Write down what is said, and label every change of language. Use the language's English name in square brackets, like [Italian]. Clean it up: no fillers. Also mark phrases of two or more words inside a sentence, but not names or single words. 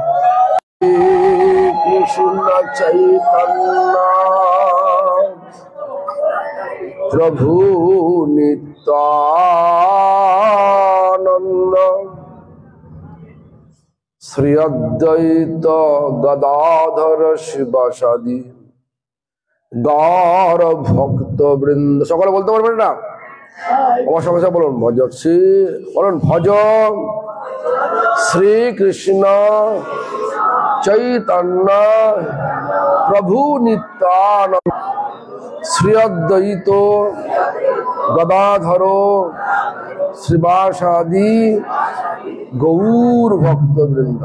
[Sanskrit] कृष्ण चैतन्य प्रभु नित्यानंद श्री अद्वैत गदाधर शिवासादि गौर भक्त बृंद। [Bangla] সকলে বলতে পারবেন না? আমার সঙ্গে সঙ্গে বলুন [Sanskrit] ভজ শ্রী, [Bangla] বলুন [Sanskrit] ভজ শ্রী কৃষ্ণ চৈতন্য প্রভু নিত্যানন্দ শ্রী অদ্বৈত গদাধর শ্রীবাসাদি গৌর ভক্ত বৃন্দ।